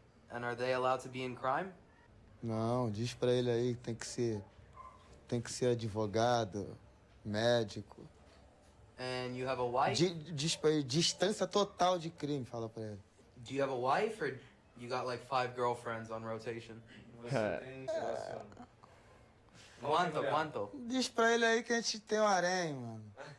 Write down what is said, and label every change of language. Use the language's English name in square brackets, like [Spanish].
[English] And are they allowed to be in crime? [Portuguese] Não, diz pra ele aí que tem que ser advogado, médico. [English] And you have a wife? [Portuguese] Diz pra ele, distância total de crime, fala pra ele. [English] Do you have a wife or you got like 5 girlfriends on rotation? [Portuguese] Quanto? Diz pra ele aí que a gente tem um harém, mano.